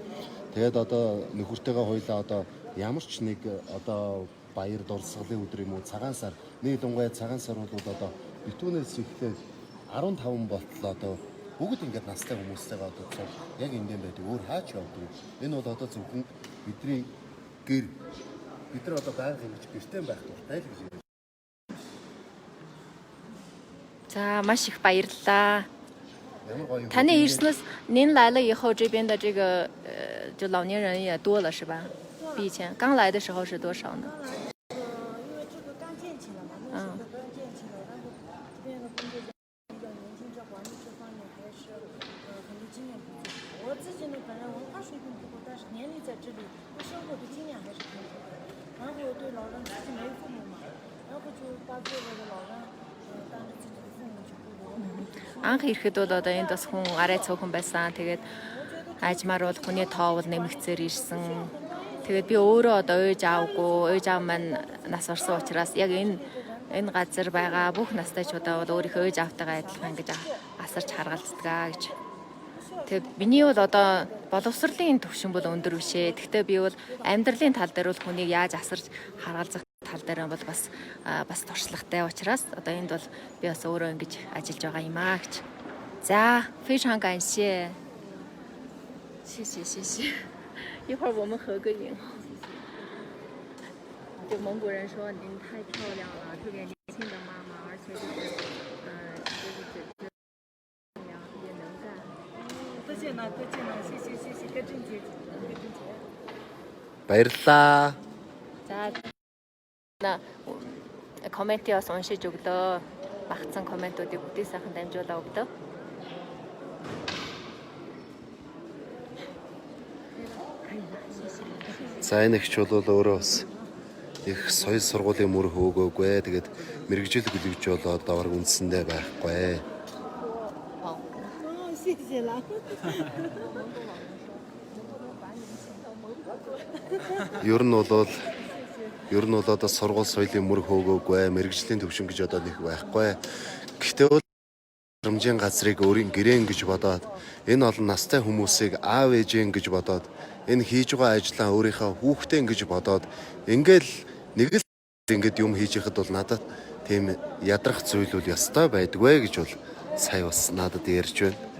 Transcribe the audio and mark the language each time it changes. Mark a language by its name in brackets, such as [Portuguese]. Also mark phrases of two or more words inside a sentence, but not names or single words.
[Mongolian] Тэгээд одоо нөхөртөөгөө хойлоо одоо ямар ч нэг одоо баяр дурсгалын өдөр юм уу цагаан сар нэг дунгай цагаан сар бол одоо битүүнээс ихлээр 15 болтлоо одоо бүгд ингээд настай хүмүүстэйгээ одоо цог яг ингээн байдаг. Өөр хаач явдаг. Энэ бол одоо зөвхөн бидний гэр бид нар одоо байнга ингэж гэртээ байх дуртай л гэж. За маш их баярлалаа. Таны ирснээс [Chinese] 您来了以后这边的这个就老年人也多了是吧？比以前刚来的时候是多少呢？因为这个刚建起了嘛，那时候刚建起了，然后这边的工作比较年轻，在管理这方面还是很多经验不足。我自己呢，本人文化水平不够，但是年龄在这里，对生活的经验还是挺多的。然后对老人自己没父母嘛，然后就把这个的老人当着自己的父母去过活。 [Mongolian] Анх ирэхэд бол одоо энд бас хүн арай цөөхөн байсан. Тэгээд ажмаар бол хүний тоо бол нэмэгцээр ирсэн. Тэгээд би өөрөө одоо ээж аавгүй, ээж аав маань нас орсон учраас яг энэ газар байгаа бүх настайчудаа бол өөрийнхөө ээж аавтайгаа адилхан гэж асарч харгалцдаг гэж. Тэгээд миний бол одоо боловсролын төвшин бол өндөр биш ээ. Гэхдээ би бол амьдралын тал дээр бол хүнийг яаж асарч харгалзах тал дээр бол бас туршлагатай учраас одоо энд бол би бас өөрөө ингэж ажиллаж байгаа юм аа гэж. За, [Chinese] 非常感谢。谢谢谢谢。一会儿我们合个影。就蒙古人说您太漂亮了，特别年轻的妈妈，而且就是也能干。多谢呢，谢谢，各正姐，各正姐。 [Mongolian] Баярлалаа. За комментээ бас уншиж өглөө. Багцсан комментуудыг бүтээ сайхан дамжуулаа өглөө. За энэ ихч бол өөрөө бас их соёл сургуулийн мөр хөөгөөгүй. Тэгээд мэрэгжил бүлэгж болоод давар үндсэндээ байхгүй. [Chinese] 哦，谢谢啦。 [Mongolian] Ер нь бол одоо сургууль соёлын мөр хөөгөөгүй, мэрэгжлийн төвшин гэж одоо нэг байхгүй. Гэхдээ бол хэмжээний газрыг өөрийн гэрээн гэж бодоод энэ олон настай хүмүүсийг аав ээжэн гэж бодоод энэ хийж байгаа ажлаа өөрийнхөө хүүхдээ гэж бодоод ингээл нэг л ингээд юм хийж яхад бол надад тийм ядрах зүйл бол ёстой байдгүй гэж бол сая бас надад ярьж байна.